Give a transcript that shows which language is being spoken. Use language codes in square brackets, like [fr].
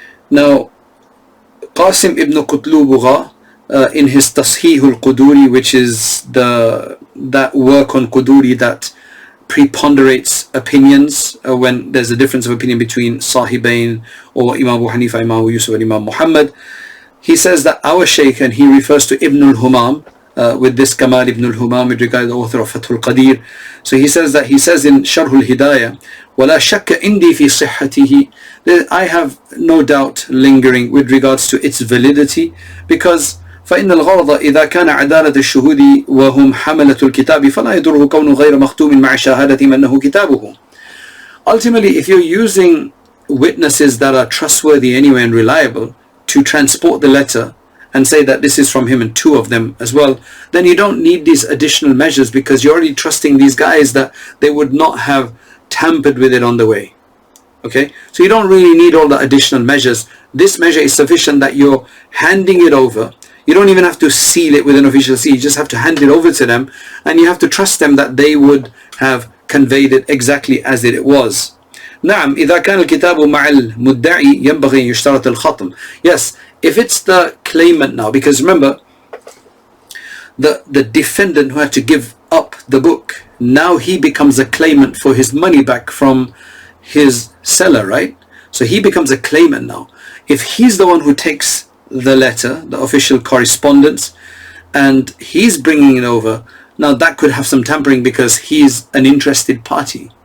[en] Now, Qasim ibn Qutlubugha, in his Tashih al-Quduri, which is that work on Quduri that preponderates opinions when there's a difference of opinion between Sahibain or Imam Abu Hanifa, Imam Abu Yusuf and Imam Muhammad. He says that our Shaykh, and he refers to Ibn al-Humam with this Kamal Ibn al-Humam with regard to the author of Fathul Qadir. So he says in Sharh al-Hidayah, [ar] وَلَا شَكَّ إِنْدِي فِي صِحَّتِهِ, [en] I have no doubt lingering with regards to its validity, because [ar] فإن الغرض إذا كان عدالة الشهود وهم حملة الكتاب فلا يضره كون غير مختوم مع شهادة أنه كتابه. [en] Ultimately, if you're using witnesses that are trustworthy anyway and reliable to transport the letter and say that this is from him, and two of them as well, then you don't need these additional measures, because you're already trusting these guys that they would not have tampered with it on the way. Okay, so you don't really need all the additional measures. This measure is sufficient that you're handing it over. You don't even have to seal it with an official seal. You just have to hand it over to them, and you have to trust them that they would have conveyed it exactly as it was. [ar] نعم إذا كان الكتاب مع المدعي ينبغي أن يشترط الختم. [en] Yes, if it's the claimant now, because remember, the defendant who had to give up the book, now he becomes a claimant for his money back from his seller, right? So he becomes a claimant now. If he's the one who takes the letter, the official correspondence, and he's bringing it over, now that could have some tampering because he's an interested party.